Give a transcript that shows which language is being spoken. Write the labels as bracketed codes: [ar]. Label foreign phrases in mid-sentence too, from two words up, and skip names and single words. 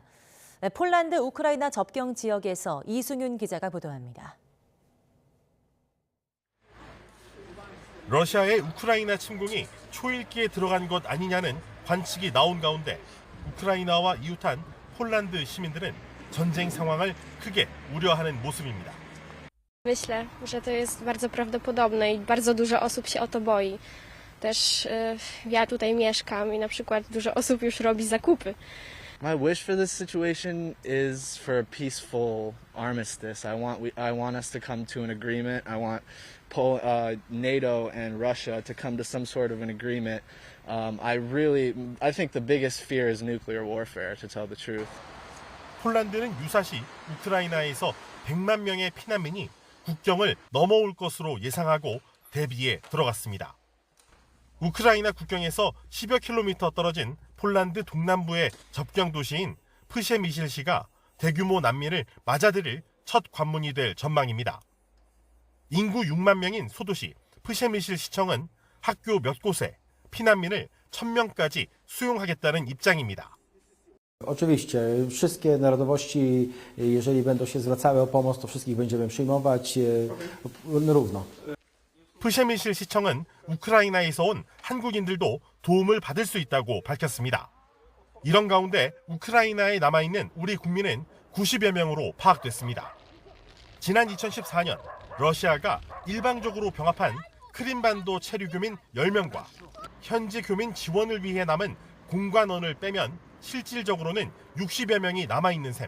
[ko] 네, 폴란드 우크라이나 접경 지역에서 이승윤 기자가 보도합니다. 러시아의 우크라이나 침공이 초읽기에 들어간 것 아니냐는 관측이 나온 가운데 우크라이나와 이웃한 폴란드 시민들은 전쟁 상황을 크게 우려하는 모습입니다. [pl] Myślę, że to jest bardzo prawdopodobne i bardzo dużo osób się o to boi. Też ja tutaj mieszkam i na przykład dużo osób już robi zakupy. [en] My wish for this situation is for a peaceful armistice. I want us to come to an agreement. I want NATO and Russia to come to some sort of an agreement. I think the biggest fear is nuclear warfare, to tell the truth. [ko] 폴란드는 유사시 우크라이나에서 100만 명의 피난민이 국경을 넘어올 것으로 예상하고 대비에 들어갔습니다. 우크라이나 국경에서 10여 킬로미터 떨어진 폴란드 동남부의 접경 도시인 프셰미실시가 대규모 난민을 맞아들일 첫 관문이 될 전망입니다. 인구 6만 명인 소도시 프셰미실 시청은 학교 몇 곳에 피난민을 1000명까지 수용하겠다는 입장입니다. [pl] Oczywiście, wszystkie narodowości, jeżeli będą się zwracały o pomoc, to wszystkich będziemy przyjmować równo. [ko] 프셰미실 시청은 우크라이나에서 온 한국인들도 도움을 받을 수 있다고 밝혔습니다. 이런 가운데 우크라이나에 남아있는 우리 국민은 90여 명으로 파악됐습니다. 지난 2014년 러시아가 일방적으로 병합한 크림반도 체류 교민 10명과 현지 교민 지원을 위해 남은 공관원을 빼면 실질적으로는 60여 명이 남아있는 셈.